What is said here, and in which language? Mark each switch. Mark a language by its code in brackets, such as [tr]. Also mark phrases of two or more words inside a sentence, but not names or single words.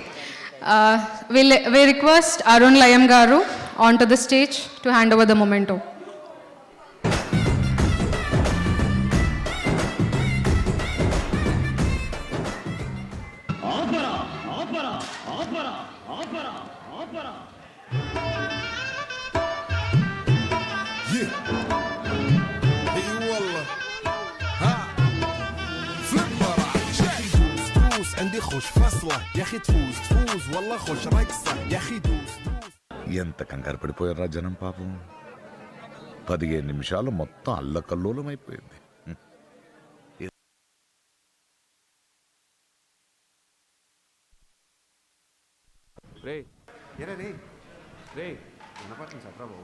[en] We request Arun Layam గారు on to the stage to hand over the memento. [te] ఆపరా ఆపరా ఆపరా ఆపరా ఆపరా. [ar] اي والله ها فليبرة تفوز تفوز عندي خوش فصلة يا اخي تفوز تفوز والله خوش رقصة يا اخي دوس دوس. [te] ఎంత కంగారు పడిపోయారా జనం పాపం. 15 నిమిషాలు మొత్తం అల్లకల్లోలం అయిపోయింది. రే ఎరా రే రే వినపడుతుంది చెప్పరా బాబు.